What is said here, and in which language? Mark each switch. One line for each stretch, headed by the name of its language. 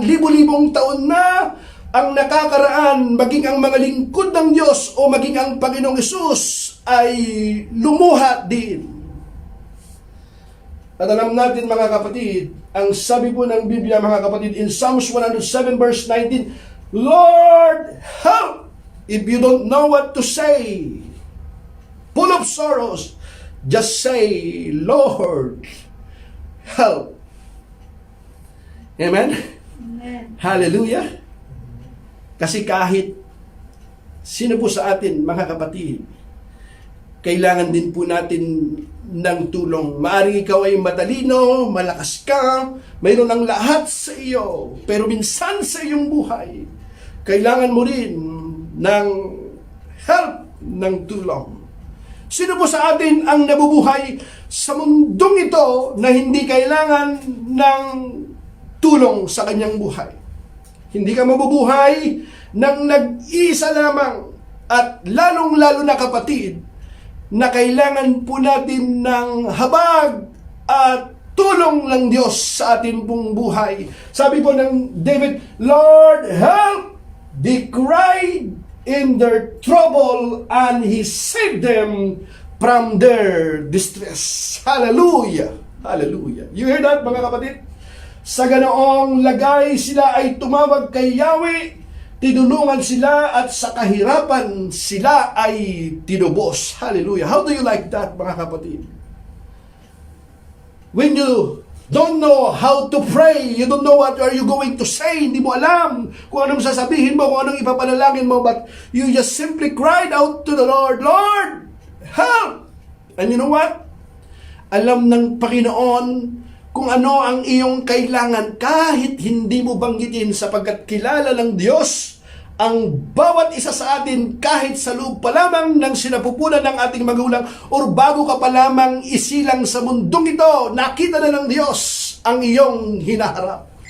Filipino: Libo-libong taon na ang nakakaraan, maging ang mga lingkod ng Diyos o maging ang Panginoong Hesus ay lumuha din. At alam natin mga kapatid, ang sabi po ng Biblia mga kapatid
English: in Psalms 107 verse 19, Lord, help! If you don't know what to say, full of sorrows, just say, Lord, help. Amen? Amen. Hallelujah.
Filipino: Kasi kahit sino po sa atin, mga kapatid, kailangan din po natin ng tulong. Maaring ikaw ay matalino, malakas ka, mayroon ang lahat sa iyo, pero minsan sa iyong buhay, kailangan mo rin ng help, ng tulong. Sino po sa atin ang nabubuhay sa mundong ito na hindi kailangan ng tulong sa kanyang buhay? Hindi ka mabubuhay ng nag-iisa lamang, at lalong-lalo na kapatid, na kailangan po natin ng habag at tulong ng Diyos sa ating pong buhay. Sabi po ng David,
English: Lord, help! They cried in their trouble and He saved them from their distress. Hallelujah! Hallelujah! You hear that
Filipino: mga kapatid? Sa ganoong lagay sila ay tumawag kay Yahweh, tinulungan sila at sa kahirapan sila ay tinubos.
English: Hallelujah! How do you like that
Filipino: mga kapatid?
English: When you don't know how to pray, you don't know what are you going to say,
Filipino: hindi mo alam kung anong sasabihin mo, kung anong ipapanalangin mo,
English: but you just simply cried out to the Lord, Lord, help! And you know what?
Filipino: Alam ng Panginoon kung ano ang iyong kailangan kahit hindi mo banggitin, sapagkat kilala ng Diyos ang bawat isa sa atin kahit sa loob pa lamang ng sinapupunan ng ating magulang o bago ka pa lamang isilang sa mundong ito, nakita na ng Diyos ang iyong hinaharap.